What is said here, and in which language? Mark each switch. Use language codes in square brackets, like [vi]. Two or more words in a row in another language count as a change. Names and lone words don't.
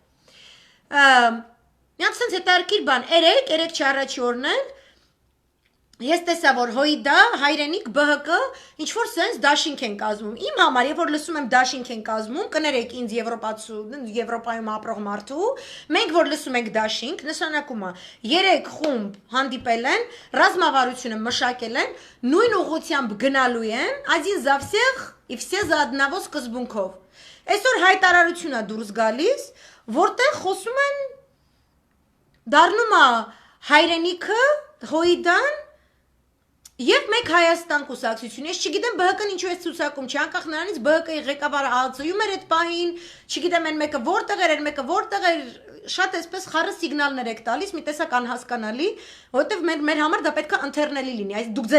[hy] միակ սենց հետարքիր բան, երեկ չառաջի օրն են, ես տեսա, որ հոյդա, հայրենիք, բհկ, ինչ-որ սենց դաշինք են կազմում, իմ համար, երբ որ լսում եմ դաշինք են կազմում, կներեք ինձ Եվրոպայում ապրող մարդու, մենք որ լսում ենք դաշինք, նշանակում է, 3 խումբ հանդիպել են, ռազմավարությունը մշակել են, նույն ուղղությամբ գնալու են, [ru] один за всех и все за одного [hy] սկզբունքով։ Այսօր հայտարարություն է դուրս գալիս, որտեղ խոսում են, դառնում է հայրենիքը, հոյդան, Եվ մեկ Հայաստան կուսակցություն, ես չգիտեմ ԲՀԿ-ն ինչու է ցուցակում, չի անկախ նրանից ԲՀԿ-ի ղեկավարը ԱԱՑ-ում էր այդ պահին, չգիտեմ այն մեկը որտեղ էր, մեկը որտեղ էր, շատ էսպես խառը սիգնալներ եք տալիս, մի տեսակ անհասկանալի, որովհետև մեր համար դա պետք է ընթերնելի լինի, այս դուք